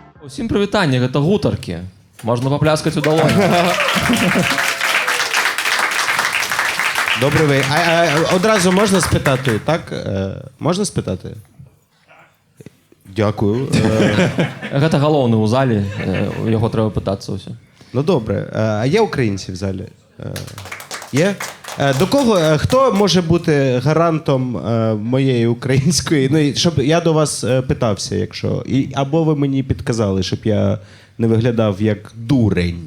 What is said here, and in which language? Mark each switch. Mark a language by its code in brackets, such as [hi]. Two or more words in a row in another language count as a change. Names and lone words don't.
[be] Усім прывітанне, гэта гутаркі. Можна папляскаць у далоні. [uk] Добрий вечір. Одразу можна спитати, так? Можна спитати? Дякую. [be] Гэта галоўны ў залі, яго трэба пытацца ўсё. [uk] Ну добре. А є українці в залі? Є? До кого, хто може бути гарантом моєї української? Ну, щоб я до вас питався, якщо. Або ви мені підказали, щоб я не виглядав як дурень.